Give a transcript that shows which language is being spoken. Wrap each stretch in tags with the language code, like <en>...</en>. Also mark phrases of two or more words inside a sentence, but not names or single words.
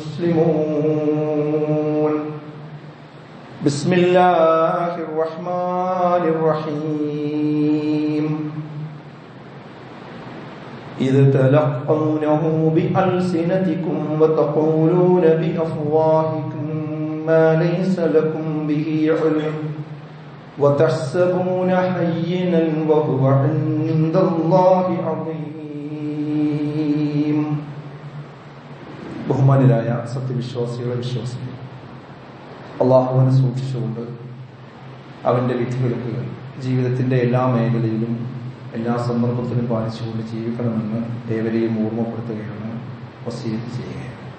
<ar>مسلمون بسم الله الرحمن الرحيم إذ تلقونه بألسنتكم وتقولون بأفواهكم ما ليس لكم به علم وتحسبون هينا وهو عند الله</ar> <ml>عظيم ബഹുമാനരായ സത്യവിശ്വാസികളെ വിശ്വാസികൾ, അള്ളാഹുവിനെ സൂക്ഷിച്ചുകൊണ്ട് അവന്റെ വിധിവിലക്കുകൾ ജീവിതത്തിന്റെ എല്ലാ മേഖലയിലും എല്ലാ സന്ദർഭത്തിലും പാലിച്ചുകൊണ്ട് ജീവിക്കണമെന്ന് ഏവരെയും ഓർമ്മപ്പെടുത്തുകയാണ്, വസിയത്ത് ചെയ്യുകയാണ്.</ml>